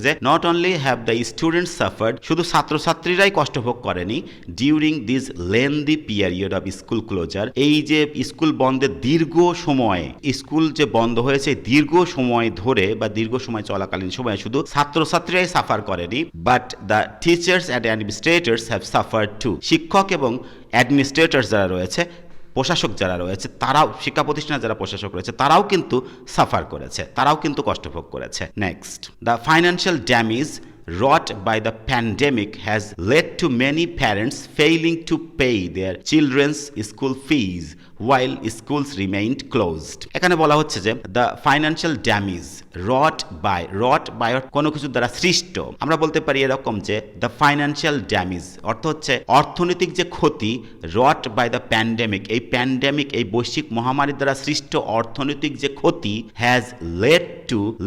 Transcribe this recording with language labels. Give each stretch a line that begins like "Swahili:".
Bangla: যে
English: not only have the students suffered,
Bangla: শুধু ছাত্রছাত্রীরাই কষ্টভোগ করেনি,
English: during this lengthy period of school closure,
Bangla: এই যে স্কুল বন্ধের দীর্ঘ সময়ে, স্কুল যে বন্ধ হয়েছে দীর্ঘ সময় ধরে বা দীর্ঘ সময় চলাকালীন সময়ে শুধু ছাত্রছাত্রীরাই সাফার করেনি,
English: but the teachers and administrators have suffered too,
Bangla: শিক্ষক এবং অ্যাডমিনিস্ট্রেটরস যারা রয়েছে, প্রশাসক যারা রয়েছে, তারাও, শিক্ষা প্রতিষ্ঠানের যারা প্রশাসক রয়েছে তারাও কিন্তু সাফার করেছে, তারাও কিন্তু কষ্টভোগ করেছে। Next, the financial damage
English: wrought by the pandemic has led to many parents failing to pay their children's school fees while schools remained closed.
Bangla: এখানে বলা হচ্ছে যে
English: the financial damage wrought by
Bangla: কোনো কিছু দ্বারা সৃষ্ট, আমরা বলতে পারি এরকম যে
English: the financial damage
Bangla: অর্থ হচ্ছে অর্থনৈতিক যে ক্ষতি,
English: wrought by the pandemic,
Bangla: এই প্যান্ডেমিক, এই বৈশ্বিক মহামারীর দ্বারা সৃষ্ট অর্থনৈতিক যে ক্ষতি,
English: has led to